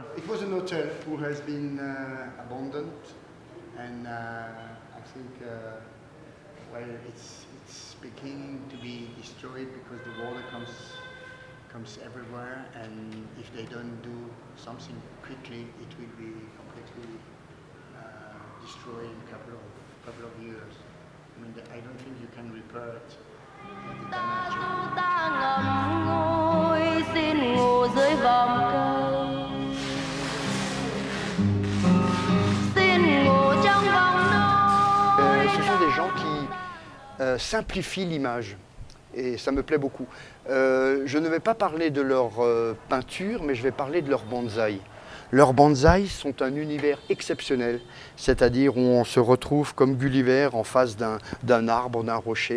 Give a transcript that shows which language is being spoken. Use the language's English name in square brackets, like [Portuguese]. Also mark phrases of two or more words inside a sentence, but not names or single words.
[English] it was an hotel who has been abandoned, and I think well, it's beginning to be destroyed because the water comes everywhere, and if they don't do something quickly, it will be completely destroyed in a couple of years. I mean, I don't think you can repair it. The damage. [Vietnamese] Ta ngậm ngùi xin ngủ dưới vòng cây, xin ngủ trong vòng nôi. [French] Ce sont des gens qui simplifient l'image et ça me plaît beaucoup. Je ne vais pas parler de leur peinture, mais je vais parler de leur bonsaï. Leurs bonsaïs sont un univers exceptionnel, c'est-à-dire où on se retrouve comme Gulliver en face d'un arbre, d'un rocher.